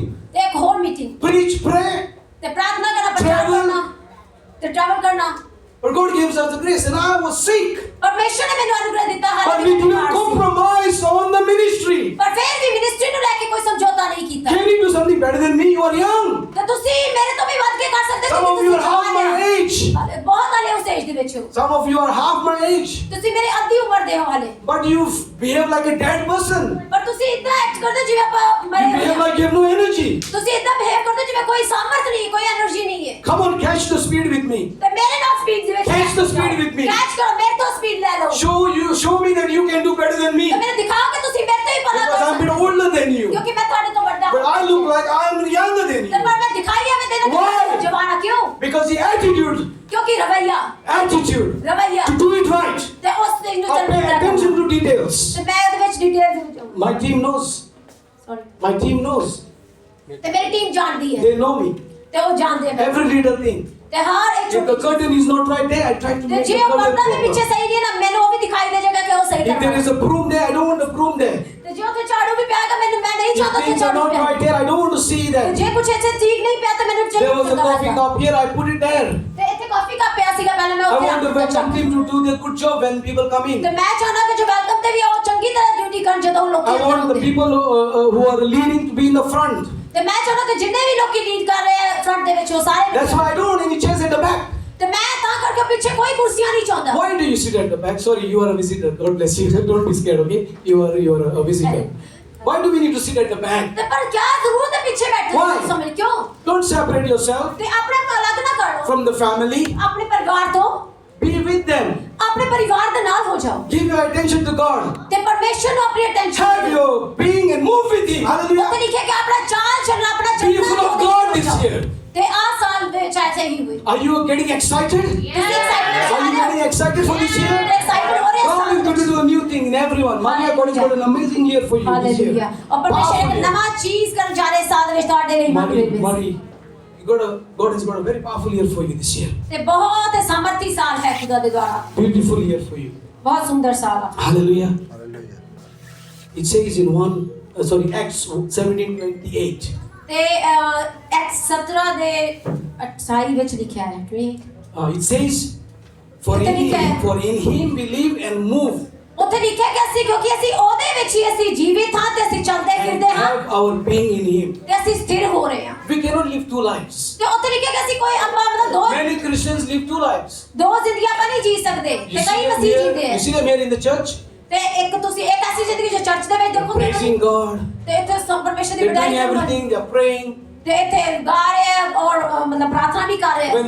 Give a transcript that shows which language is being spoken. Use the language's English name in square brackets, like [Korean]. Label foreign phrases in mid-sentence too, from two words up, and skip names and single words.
[Punjabi] ਤੇ ਇੱਕ ਹੋਰ ਮੀਟਿੰਗ [English] Preach, pray. [Punjabi] ਤੇ ਪ੍ਰਾਰਥਨਾ ਕਰਨਾ ਪ੍ਰਚਾਰ [English] Travel. [Punjabi] ਕਰਨਾ ਤੇ ਟਰੈਵਲ ਕਰਨਾ [English] But God gives us the grace, and I was sick. [Punjabi] ਪਰਮੇਸ਼ਰ ਨੇ ਮੈਨੂੰ ਅਨੁਗ੍ਰਹ ਦਿੱਤਾ [English] But [Punjabi] ਹਾਲੇ [English] we [Punjabi] ਵੀ [English] didn't compromise on the ministry. [Punjabi] ਪਰ ਫਿਰ ਵੀ ਮਿਨਿਸਟਰੀ ਨੂੰ ਲੈ ਕੇ ਕੋਈ ਸਮਝੌਤਾ ਨਹੀਂ ਕੀਤਾ [English] Can you do something better than me? You are young. [Punjabi] ਤੇ ਤੁਸੀਂ ਮੇਰੇ ਤੋਂ ਵੀ ਵੱਧ ਕੇ ਕਰ ਸਕਦੇ [English] Some of you are half my age. [Punjabi] ਬਹੁਤ ਹਾਲੇ ਉਸ ਏਜ ਦੇ ਵਿੱਚ ਹੋ [English] Some of you are half my age. [Punjabi] ਤੁਸੀਂ ਮੇਰੀ ਅੱਧੀ ਉਮਰ ਦੇ ਹੋ ਹਾਲੇ [English] But you behave like a dead person. [Punjabi] ਪਰ ਤੁਸੀਂ ਇਦਾਂ ਐਕਟ ਕਰਦੇ ਹੋ ਜਿਵੇਂ ਆਪਾਂ [English] You [Punjabi] ਮਰੇ [English] behave [Punjabi] ਹੋਏ [English] like you have no energy. [Punjabi] ਤੁਸੀਂ ਇਦਾਂ ਬਿਹੇਵ ਕਰਦੇ ਹੋ ਜਿਵੇਂ ਕੋਈ ਸਾਮਰਥ ਨਹੀਂ ਕੋਈ એનર્ਜੀ ਨਹੀਂ ਹੈ [English] Come on, catch the speed with me. [Punjabi] ਤੇ ਮੇਰੇ ਨਾਲ ਸਪੀਡ ਦੇ ਵਿੱਚ [English] Catch the speed with me. [Punjabi] ਕੈਚ ਕਰੋ ਮੇਰੇ ਤੋਂ ਸਪੀਡ ਲੈ ਲਓ [English] Show me that you can do better than me. [Punjabi] ਤੇ ਮੈਨੂੰ ਦਿਖਾਓ ਕਿ ਤੁਸੀਂ ਮੇਰੇ ਤੋਂ ਹੀ ਭਲਾ [English] Because [Punjabi] ਕਰ [English] I'm a bit [Punjabi] ਸਕਦੇ ਹੋ [English] older than you. [Punjabi] ਕਿਉਂਕਿ ਮੈਂ ਤੁਹਾਡੇ ਤੋਂ ਵੱਡਾ [English] But I look like I'm younger than [Punjabi] ਤੇ [English] you. [Punjabi] ਪਰ ਮੈਂ ਦਿਖਾਈ ਐਵੇਂ ਦੇਣਾ ਕਿ [English] Why? [Punjabi] ਮੈਂ ਜਵਾਨਾ ਕਿਉਂ [English] Because the attitude, [Punjabi] ਕਿਉਂਕਿ ਰਵਈਆ ਰਵਈਆ [English] to do it right. [Punjabi] ਤੇ ਉਸ ਚੀਜ਼ ਨੂੰ [English] I pay [Punjabi] ਚੱਲਣਾ [English] attention to details. [Punjabi] ਤੇ ਮੈਂ ਉਹਦੇ ਵਿੱਚ ਡਿਟੇਲ ਦੇ ਵਿੱਚ [English] My team knows. ਸੌਰੀ My team knows. [Punjabi] ਤੇ ਮੇਰੀ ਟੀਮ ਜਾਣਦੀ ਹੈ [English] They know me. [Punjabi] ਤੇ ਉਹ ਜਾਣਦੇ ਆ [English] Every little thing. [Punjabi] ਤੇ ਹਰ ਇੱਕ [English] If the curtain is not right there, I try to [Punjabi] ਤੇ [English] make [Punjabi] ਜੇ [English] the [Punjabi] ਉਹ [English] curtain [Punjabi] ਪਰਦਾ ਵੀ ਪਿੱਛੇ [English] proper. [Punjabi] ਸਹੀ ਨਹੀਂ ਨਾ ਮੈਨੂੰ ਉਹ ਵੀ ਦਿਖਾਈ ਦੇ ਜਾਏਗਾ ਕਿ ਉਹ ਸਹੀ [English] If there [Punjabi] ਕਰ [English] is a broom there, I don't want a broom there. [Punjabi] ਤੇ ਜੇ ਉੱਥੇ ਝਾੜੂ ਵੀ ਪਿਆਗਾ ਮੈਨੂੰ ਮੈਂ ਨਹੀਂ [English] If [Punjabi] ਚਾਹੁੰਦਾ ਕਿ [English] things are [Punjabi] ਝਾੜੂ [English] not [Punjabi] ਪਿਆ [English] right there, I don't want to see [Punjabi] ਤੇ [English] that. [Punjabi] ਜੇ ਕੁਛ ਇੱਥੇ ਠੀਕ ਨਹੀਂ ਪਿਆ ਤਾਂ ਮੈਨੂੰ [English] There [Punjabi] ਜ਼ਰੂਰ [English] was a coffee [Punjabi] ਪਤਾ [English] cup here, I put it there. [Punjabi] ਤੇ ਇੱਥੇ [English] coffee cup [Punjabi] ਪਿਆ ਸੀਗਾ ਪਹਿਲਾਂ ਮੈਂ [English] I [Punjabi] ਉੱਥੇ [English] want the [Punjabi] ਰੱਖ ਦਿੱਤਾ [English] welcome team to do their good job when people come in. [Punjabi] ਤੇ ਮੈਂ ਚਾਹੁੰਦਾ ਕਿ ਜੋ ਵੈਲਕਮ ਤੇ ਵੀ ਉਹ ਚੰਗੀ ਤਰ੍ਹਾਂ ਡਿਊਟੀ ਕਰਨ ਜਦੋਂ ਲੋਕ [English] I want the people who are leading to be in the front. [Punjabi] ਤੇ ਮੈਂ ਚਾਹੁੰਦਾ ਕਿ ਜਿੰਨੇ ਵੀ ਲੋਕੀ ਲੀਡ ਕਰ ਰਹੇ ਆ ਫਰੰਟ ਦੇ ਵਿੱਚ ਉਹ ਸਾਰੇ [English] That's why I don't want any chairs at the back. [Punjabi] ਤੇ ਮੈਂ ਤਾਂ ਕਰਕੇ ਪਿੱਛੇ ਕੋਈ ਕੁਰਸੀਆਂ ਨਹੀਂ ਚਾਹੁੰਦਾ [English] Why do you sit at the back? Sorry, you are a visitor. God bless you. Don't be scared, okay? You are a visitor. Why do we need to sit at the back? [Punjabi] ਤੇ ਪਰ ਕੀ ਜ਼ਰੂਰਤ ਹੈ ਪਿੱਛੇ ਬੈਠਣ [English] Why? [Punjabi] ਦੀ ਸਮਝ ਕਿਉਂ [English] Don't separate yourself [Punjabi] ਤੇ ਆਪਣੇ ਆਪ ਅਲੱਗ ਨਾ ਕਰੋ [English] from the family. [Punjabi] ਆਪਣੇ ਪਰਿਵਾਰ ਤੋਂ [English] Be with them. [Punjabi] ਆਪਣੇ ਪਰਿਵਾਰ ਦੇ ਨਾਲ ਹੋ ਜਾਓ [English] Give your attention to God. [Punjabi] ਤੇ ਪਰਮੇਸ਼ਰ ਨੂੰ ਆਪਣੀ ਅਟੈਂਸ਼ਨ [English] Have your being and move with Him. [Punjabi] ਉੱਥੇ [English] Hallelujah. [Punjabi] ਲਿਖਿਆ ਕਿ ਆਪਣਾ ਚਾਲ ਚੱਲਣਾ ਆਪਣਾ [English] Be [Punjabi] ਚੱਲਣਾ [English] full of God this year. [Punjabi] ਤੇ ਆ ਸਾਲ ਦੇ ਵਿੱਚ ਐਸੇ ਹੀ ਹੋਈ [English] Are you getting excited? [Punjabi] ਤੁਸੀਂ excited [English] Are you getting excited for this year? [Punjabi] excited ਹੋ ਰਹੇ [English] God is going to do a new thing in everyone. Maria, God has got an amazing year for you this ਹਾਲੇਲੂਇਆ year. [Punjabi] ਔਰ ਪਰਮੇਸ਼ਰ [English] Powerful [Punjabi] ਇੱਕ [English] year. [Punjabi] ਨਵਾਂ ਚੀਜ਼ ਕਰਨ ਜਾ ਰਹੇ ਸਾਲ ਵਿੱਚ ਤੁਹਾਡੇ ਲਈ [English] Marie, God has got a very powerful year for you this year. [Punjabi] ਤੇ ਬਹੁਤ ਹੀ ਸਮਰਥੀ ਸਾਲ ਹੈ ਖੁਦਾ ਦੇ ਦੁਆਰਾ [English] Beautiful year for you. [Punjabi] ਬਹੁਤ ਸੁੰਦਰ ਸਾਲ ਆ [English] Hallelujah. It says in Acts 17:28. [Punjabi] ਤੇ ਐਕਸ 17 ਦੇ 28 ਵਿੱਚ ਲਿਖਿਆ ਹੈ [English] It says, for in Him we live and move [Punjabi] ਉੱਥੇ ਲਿਖਿਆ ਕਿ ਅਸੀਂ ਕਿਉਂਕਿ ਅਸੀਂ ਉਹਦੇ ਵਿੱਚ ਹੀ ਅਸੀਂ ਜੀਵਿਤ ਹਾਂ ਤੇ ਅਸੀਂ ਚੱਲਦੇ [English] and [Punjabi] ਫਿਰਦੇ ਹਾਂ [English] have our being in Him. [Punjabi] ਤੇ ਅਸੀਂ ਸਥਿਰ ਹੋ ਰਹੇ ਹਾਂ [English] We cannot live two lives. [Punjabi] ਤੇ ਉੱਥੇ ਲਿਖਿਆ ਕਿ ਅਸੀਂ ਕੋਈ ਆਪਾਂ ਮਤਲਬ ਦੋ [English] Many Christians live two lives. [Punjabi] ਜ਼ਿੰਦਗੀਆਂ ਆਪਾਂ ਨਹੀਂ ਜੀ ਸਕਦੇ [English] You [Punjabi] ਤੇ ਕਈ [English] see them [Punjabi] ਮਸੀਹ [English] here, [Punjabi] ਜੀਂਦੇ [English] you [Punjabi] ਆ [English] see them here in the church, [Punjabi] ਤੇ ਇੱਕ ਤੁਸੀਂ ਇੱਕ ਐਸੀ ਜ਼ਿੰਦਗੀ ਜੋ ਚਰਚ ਦੇ ਵਿੱਚ ਦੇਖੋਗੇ ਨਾ, [English] praising God. [Punjabi] ਤੇ ਇੱਥੇ ਸਭ ਪਰਮੇਸ਼ਰ ਦੀ [English] They're [Punjabi] ਬੜਾਈ [English] doing [Punjabi] ਕਰਦੇ [English] everything. They're praying. [Punjabi] ਤੇ ਇੱਥੇ ਗਾ ਰਹੇ ਆ ਔਰ ਮਤਲਬ ਪ੍ਰਾਰਥਨਾ ਵੀ ਕਰ ਰਹੇ ਆ